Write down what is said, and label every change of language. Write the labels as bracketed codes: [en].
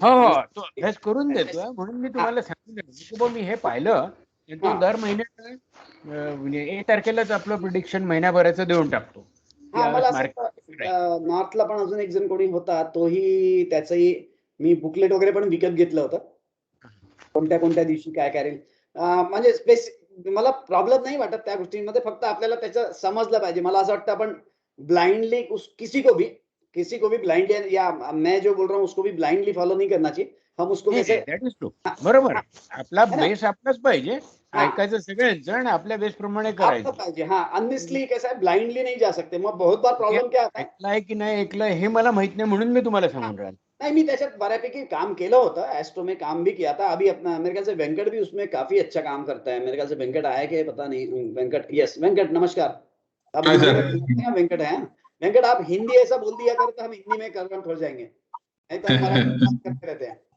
[mr] हो, तो अभ्यास करून देतोय, म्हणून मी तुम्हाला सांगितलं की मी हे पाहिलं, तो दर महिन्यात म्हणजे 1 तारखेलाच आपलं प्रिडिक्शन महिन्याभराचं देऊन टाकतो. हा, मला असं नॉर्थला पण अजून एक जण कोणी होता, तोही त्याचंही मी बुकलेट वगैरे पण विकत घेतलं होतं, कोणत्या कोणत्या दिवशी काय करेल, म्हणजे मला प्रॉब्लेम नाही वाटत त्या गोष्टींमध्ये, फक्त आपल्याला त्याचं समजलं पाहिजे। मला असं वाटतं आपण ब्लाइंडली [hi] किसी को भी ब्लाइंडली, या मैं जो बोल रहा हूँ उसको भी ब्लाइंडली फॉलो नहीं करना चाहिए। हम उसको कैसे, [en] that is true, [mr] बरोबर, आपला बेस आपलाच पाहिजे, ऐकायचं सगळेच जण आपल्या बेस प्रमाणे करायचं पाहिजे। [hi] हाँ, अनलिस्टली कैसा है, ब्लाइंडली नहीं जा सकते। [mr] मग [hi] बहुत बार प्रॉब्लम क्या आता है, [mr] ऐकलंय की नाही ऐकलंय हे मला माहित नाही, म्हणून मी तुम्हाला सांगून राहिलो। नहीं, मी त्याच्यात बऱ्यापैकी काम केलं होतं, [hi] एस्ट्रो में काम भी किया था। अभी अपना मेरे ख्याल से वेंकट भी उसमें काफी अच्छा काम करता है, मेरे ख्याल से वेंकट आया कि पता नहीं। वेंकट, यस वेंकट, नमस्कार। आप वेंकट है, वेंकट आप हिंदी ऐसा बोल दिया करो तो हम हिंदी में कन्वर्ट हो जाएंगे, नहीं तो हम मराठी में बात करते रहते हैं।